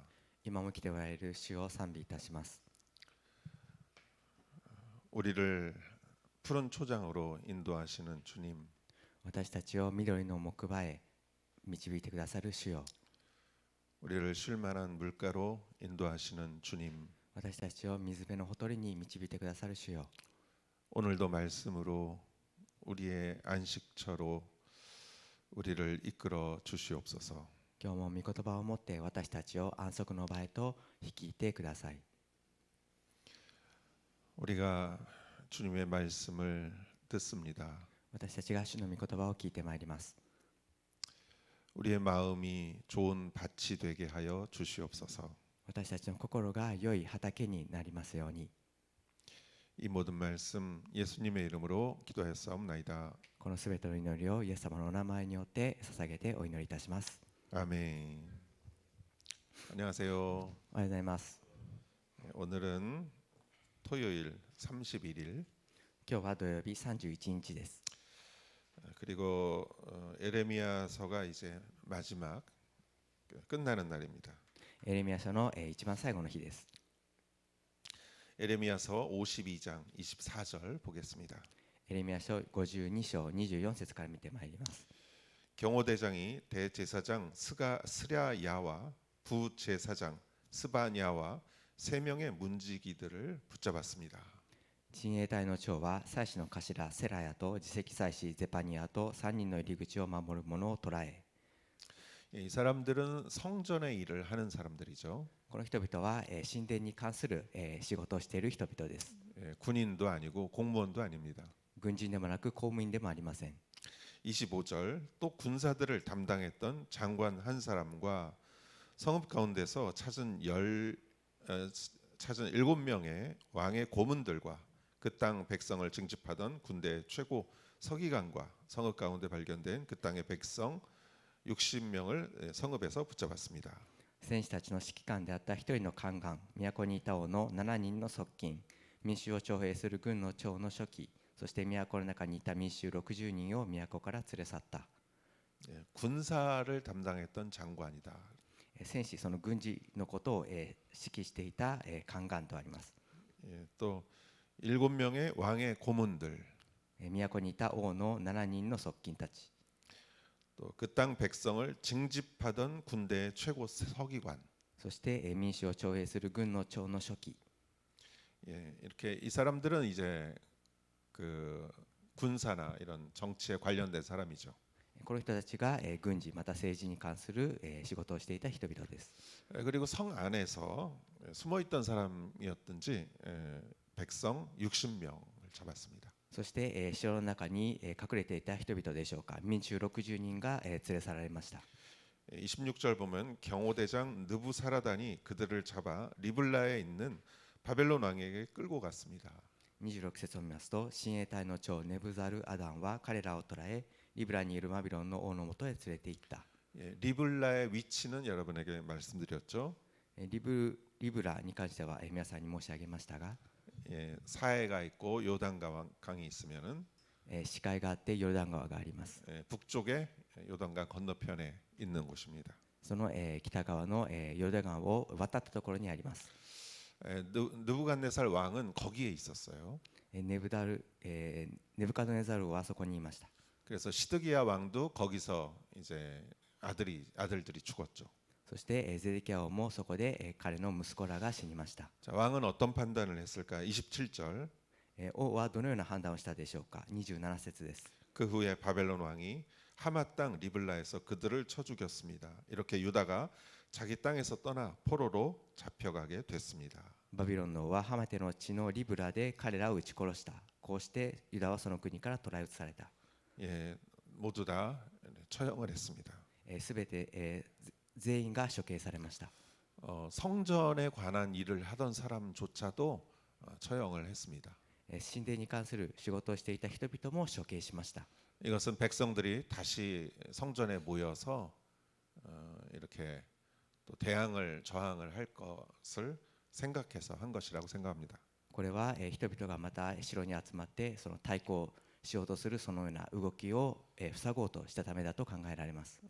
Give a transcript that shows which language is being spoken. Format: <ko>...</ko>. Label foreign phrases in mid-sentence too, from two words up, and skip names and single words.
<ja>今も来ておられる主を賛美いたします。</ja> <ko>우리를 푸른 초장으로 인도하시는 주님,</ko> <ja>私たちを緑の木馬へ導いてくださる主よ。</ja> <ko>우리를 쉴만한 물가로 인도하시는 주님,</ko> <ja>私たちを水辺のほとりに導いてくださる主よ。</ja> <ko>오늘도 말씀으로 우리의 안식처로 우리를 이끌어 주시옵소서.</ko> <ja>今日も御言葉を持って私たちを安息の場へと率いてください。</ja> <ko>우리가 주님의 말씀을 듣습니다.</ko> <ja>私たちが主の御言葉を聞いてまいります。</ja> <ko>우리의 마음이 좋은 밭이 되게 하여 주시옵소서.</ko> <ja>私たちの心が良い畑になりますように。</ja> <ko>이 모든 말씀 예수님의 이름으로 기도했사옵나이다.</ko> <ja>このすべての祈りをイエス様のお名前によって捧げてお祈りいたします。</ja> <ko>아멘. 안녕하세요.</ko> <ja>おはようございます。</ja> <ko>오늘은 토요일 31일</ko> <ja>今日は土曜日31日です。</ja> <ko>그리고 에레미야서가 이제 마지막 끝나는 날입니다.</ko> <ja>エレミヤ書の一番最後の日です。</ja> <ko>에레미야서 52장 24절 보겠습니다.</ko> <ja>エレミヤ書52章24節から見てまいります。</ja> <ko>경호대장이 대제사장 스랴야와 부제사장 스바냐와 세 명의 문지기들을 붙잡았습니다.</ko> <ja>親衛隊の長は祭司の頭セラヤと次席祭司ゼパニアと3人の入り口を守る者を捕らえ、</ja> <ko>이 사람들은 성전의 일을 하는 사람들이죠.</ko> <ja>この人々は神殿に関する仕事をしている人々です。</ja> <ko>군인도 아니고 공무원도 아닙니다.</ko> <ja>軍人でもなく公務員でもありません。</ja> <ko>25절 또 군사들을 담당했던 장관 한 사람과 성읍 가운데서 찾은 7명의 왕의 고문들과 그 땅 백성을 징집하던 군대 최고 서기관과 성읍 가운데 발견된 그 땅의 백성 60명을 성읍에서 붙잡았습니다.</ko> <ja>戦士たちの指揮官であった一人の宦官、都にいた王の7人の側近、民衆を徴兵する軍の長の書記、そして都の中にいた民衆60人を都から連れ去った。</ja> <ko>군사를 담당했던 장관이다.</ko> <ja>戦士、その軍事のことを指揮していた宦官とあります。</ja> <ko>또 7명의 왕의 고문들,</ko> <ja>都にいた王の7人の側近たち、</ja> <ko>또 그 땅 백성을 징집하던 군대의 최고 서기관.</ko> <ja>そして民衆を徴兵する軍の長の書記。</ja> <ko>이렇게 이 사람들은 이제 그 군사나 이런 정치에 관련된 사람이죠.</ko> <ja>この人たちが軍事また政治に関する仕事をしていた人々です。</ja> <ko>그리고 성 안에서 숨어있던 사람이었든지 백성 60명을 잡았습니다.</ko> <ja>そして城の中に隠れていた人々でしょうか、民衆60人が連れ去られました。</ja> <ko>26절 보면 경호대장 느부사라단이 그들을 잡아 리블라에 있는 바벨론 왕에게 끌고 갔습니다.</ko> <ja>26 節を見ますと、親衛隊の長ネブザル・アダンは彼らを捕らえ、リブラにいるバビロンの王のもとへ連れて行った。</ja> <ko>리블라의 위치는 여러분에게 말씀드렸죠.</ko> <ja>リブラに関しては皆さんに申し上げましたが、</ja> <ko>사해가 있고 요단강이 있으면은</ko> <ja>視界があってヨルダン川があります。</ja> <ko>북쪽에 요단강 건너편에 있는 곳입니다.</ko> <ja>その、北側の、ヨルダン川を渡ったところにあります。</ja> <ko>느부갓네살 왕은 거기에 있었어요.</ko> <ja>ネブカドネザルはそこにいました。</ja> <ko>그래서 시드기야 왕도 거기서 이제 아들들이 죽었죠.</ko> <ja>そして、ゼデキヤ王もそこで、彼の息子らが死にました。</ja> <ko>자, 왕은 어떤 판단을 했을까? 27절.</ko> <ja>王はどのような判断をしたでしょうか。27節です。</ja> <ko>그 후에 바벨론 왕이 하마 땅 리블라에서 그들을 쳐 죽였습니다. 이렇게 유다가 자기 땅에서 떠나 포로로 잡혀가게 됐습니다.</ko> <ja>バビロンの王はハマテの地のリブラで彼らを撃ち殺した。こうしてユダはその国から捕らえ移された。</ja> <ko>예, 모두 다 처형을 했습니다.</ko> <ja>すべて、全員が処刑されました。</ja> <ko>성전에 관한 일을 하던 사람조차도 처형을 했습니다.</ko> <ja>神殿に関する仕事をしていた人々も処刑しました。</ja> <ko>이것은 백성들이 다시 성전에 모여서 이렇게 또 대항을 저항을 할 것을 생각해서 한 것이라고 생각합니다.</ko> <ja>これは、人々がまた城に集まってその対抗しようとするそのような動きを、塞ごうとしたためだと考えられます。</ja>